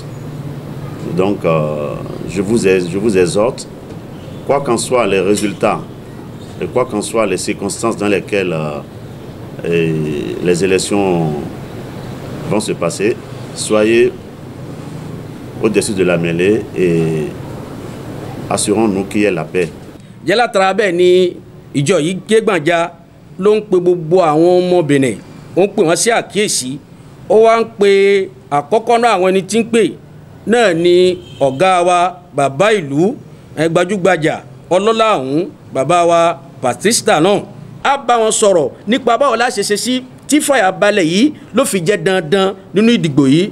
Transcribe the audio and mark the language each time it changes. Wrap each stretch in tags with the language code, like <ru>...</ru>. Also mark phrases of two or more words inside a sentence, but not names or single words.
<fr>Donc, je vous exhorte, quoi qu'en soient les résultats et quoi qu'en soient les circonstances dans lesquelles les élections vont se passer, soyez au-dessus de la mêlée et assurons-nous qu'il y ait la paix.</fr> <yo>Yálà tara bẹ́ẹ̀ ni ìjọ yìí ké gbàǹjà ló ń pe gbogbo àwọn ọmọ Benin, ó ń pè wọ́n sí àkíyèsí, ó wá ń pe àkọ́kọ́ náà àwọn ẹni tí ń pè náà ni ọ̀gá wa bàbá ìlú gbajúgbajà ọlọ́lá ọ̀hún bàbá wa Batista náà á bá wọn sọ̀rọ̀ nípa báwo la ṣe ṣe sí tí fàyàbalẹ̀ yìí ló fi jẹ́ dandan nínú ìdìbò yìí.</yo>